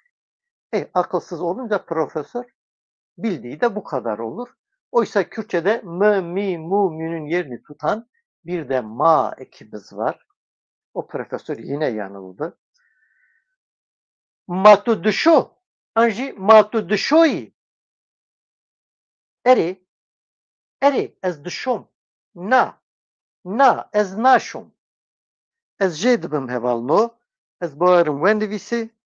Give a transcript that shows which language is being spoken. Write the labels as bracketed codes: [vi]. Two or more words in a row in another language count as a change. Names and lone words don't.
[tr] Akılsız olunca profesör bildiği de bu kadar olur. Oysa Kürtçe'de mı, mi, mu, mü'nün yerini tutan bir de ma ekimiz var. O profesör yine yanıldı. [ku] Matu düşo, anji matu düşoyi. Eri, ez düşom. Na, ez naşom. Ez jê dibim hevalno, ez bawerim wendivîsê.